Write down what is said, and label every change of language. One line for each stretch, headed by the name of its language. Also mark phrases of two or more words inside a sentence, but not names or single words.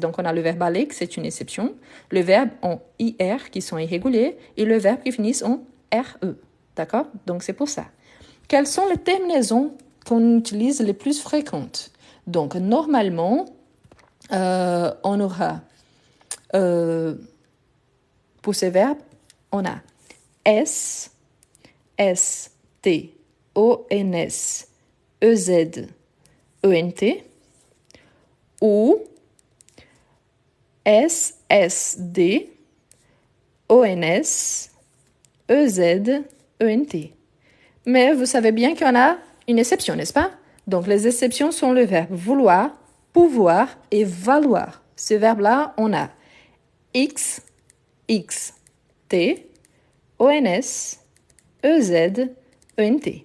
French: Donc on a le verbe aller, qui c'est une exception, le verbe en IR qui sont irréguliers et le verbe qui finissent en RE. D'accord? Donc c'est pour ça. Quelles sont les terminaisons qu'on utilise les plus fréquentes? Donc normalement, on aura pour ces verbes, on a S, S, T, O, N, S, E, Z, E, N, T, ou S, S, D, O, N, S, E, Z, E, N, T. Mais vous savez bien qu'il y en a une exception, n'est-ce pas? Donc les exceptions sont le verbe vouloir, pouvoir et valoir. Ce verbe-là, on a X, X, T, ONS, EZ, ENT.